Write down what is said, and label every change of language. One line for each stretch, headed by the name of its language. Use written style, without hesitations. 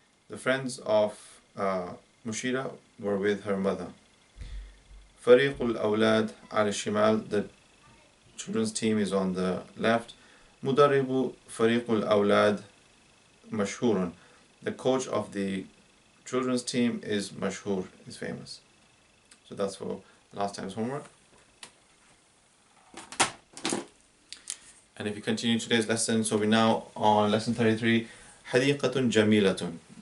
English: The friends of Mushira were with her mother.
Arabic: فريق الأولاد على الشمال.
English: The children's team is on the left.
Arabic: مدرب فريق الأولاد مشهور.
English: The coach of the children's team is مشهور, is famous. So that's for last time's homework. And if you continue today's lesson, so we're now on lesson 33.
Arabic: حديقة جميلة.